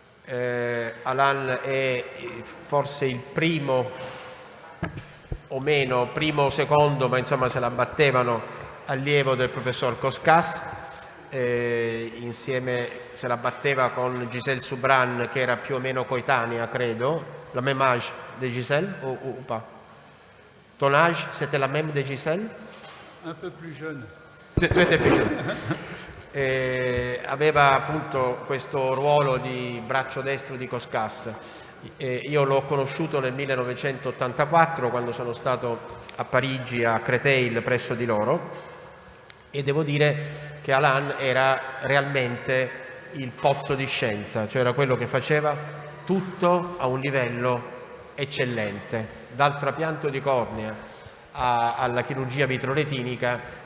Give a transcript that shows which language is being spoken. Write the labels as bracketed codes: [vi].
[it] Alain è forse il primo o meno, primo o secondo, ma insomma se la battevano, allievo del professor Coscas, insieme se la batteva con Gisèle Soubran, che era più o meno coetanea, credo, [fr] la même âge de Gisèle ou pas? Ton âge, c'était la même de Gisèle? Un peu plus jeune. Tu étais [it] più giovane. Aveva appunto questo ruolo di braccio destro di Coscas. Io l'ho conosciuto nel 1984 quando sono stato a Parigi a Créteil presso di loro, e devo dire che Alain era realmente il pozzo di scienza, cioè era quello che faceva tutto a un livello eccellente, dal trapianto di cornea alla chirurgia vitroretinica.